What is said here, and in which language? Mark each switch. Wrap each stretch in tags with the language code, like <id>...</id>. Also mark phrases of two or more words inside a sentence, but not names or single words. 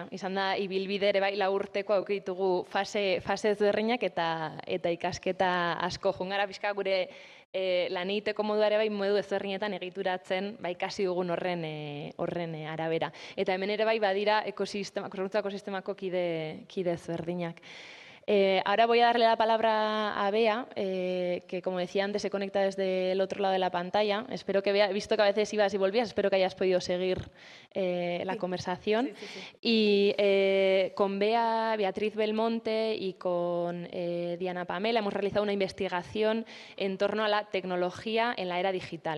<eu>Izan da, ibilbide ere bai 4 urteko aukitugu fase ezberdinak eta ikasketa asko. Jungara pixka gure lan egiteko modua ere bai modu ezberdinetan egituratzen ikasi dugun horren arabera. Eta hemen ere bai badira sorkuntza ekosistemako kide ezberdinak.</eu> <es>Ahora voy a darle la palabra a Bea, que como decía antes se conecta desde el otro lado de la pantalla. Espero que Bea, visto que a veces ibas y volvías, espero que hayas podido seguir la conversación. Sí. Y con Beatriz Belmonte y con Diana Pamela hemos realizado una investigación en torno a la tecnología en la era digital.</es>